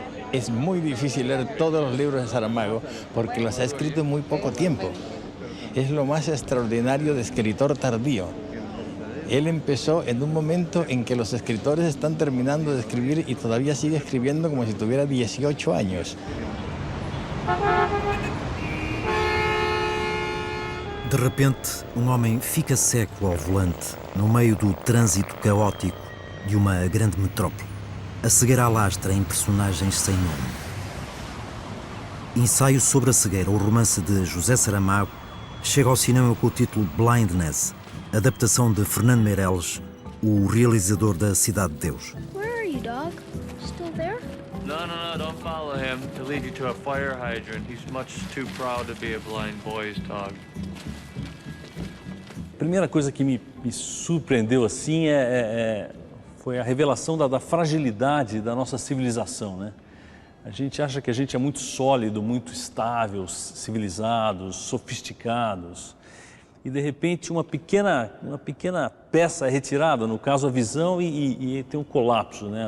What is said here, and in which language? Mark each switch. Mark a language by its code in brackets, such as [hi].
[es] Es muy difícil leer todos los libros de Saramago porque los ha escrito en muy poco tiempo. Es lo más extraordinario de escritor tardío. Él empezó en un momento en que los escritores están terminando de escribir y todavía sigue escribiendo como si tuviera 18 años. [pt] De repente, homem fica cego ao volante, no meio do trânsito caótico de uma grande metrópole. A cegueira alastra em personagens sem nome. Ensaio sobre a cegueira, o romance de José Saramago, chega ao cinema com o título Blindness, adaptação de Fernando Meirelles, o realizador da Cidade de Deus. [en] Where are you, dog? Still there? No, don't follow him. He'll lead you to a fire hydrant. He's much too proud to be a blind boy's dog. [pt] A primeira coisa que me surpreendeu assim foi a revelação da fragilidade da nossa civilização, né? A gente acha que a gente é muito sólido, muito estável, civilizados, sofisticados. E, de repente, uma pequena peça é retirada, no caso, a visão, e tem um colapso, né?